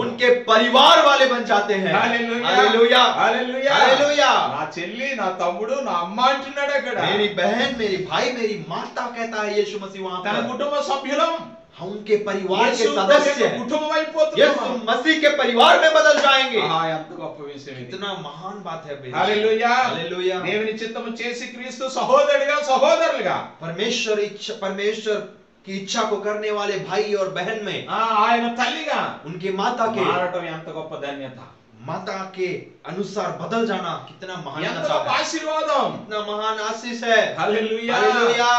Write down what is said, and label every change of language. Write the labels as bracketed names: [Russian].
[Hindi] उनके परिवार वाले बन जाते हैं। Hallelujah, [Telugu] hallelujah [Hindi] hallelujah. [Telugu] నా చెల్లి నా తమ్ముడు నా అమ్మ అంటున్నాడు అక్కడ [Hindi] मेरी बहन, मेरी भाई, मेरी माता कहता है यीशु मसीह वहां [Telugu] తన [Hindi] पर। [Telugu] కుటుంబ సభ్యులం [Hindi] हम उनके परिवार के [Telugu] యేసు ప్రభు [Hindi] सदस्य [Telugu] యొక్క [Hindi] हैं। [Telugu] కుటుంబం [Hindi] यीशु [Telugu] అయిపోతున్నాం [Hindi] मसीह के परिवार में बदल जाएंगे। [Telugu] ఎంత గొప్ప విషయం ఇది [Hindi] इतना महान बात है बेटा। [Telugu] Hallelujah [Hindi] hallelujah. [Telugu] దేవుని చిత్తము చేసి క్రీస్తు సహోదరుడిగా సహోదరులుగా [Hindi] परमेश्वर की इच्छा को करने वाले भाई और बहन में [Telugu] ఆయన తల్లిగా [Hindi] उनकी माता के [Telugu] మారటం ఎంత గొప్ప ధన్యత [Hindi] माता के अनुसार बदल जाना कितना महान [Telugu] ఎంత [Hindi] नशा [Telugu] గొప్ప [Hindi] है, [Telugu] ఆశీర్వాదం [Hindi] कितना महान आशीष है। [Telugu] హల్లెలూయా హల్లెలూయా।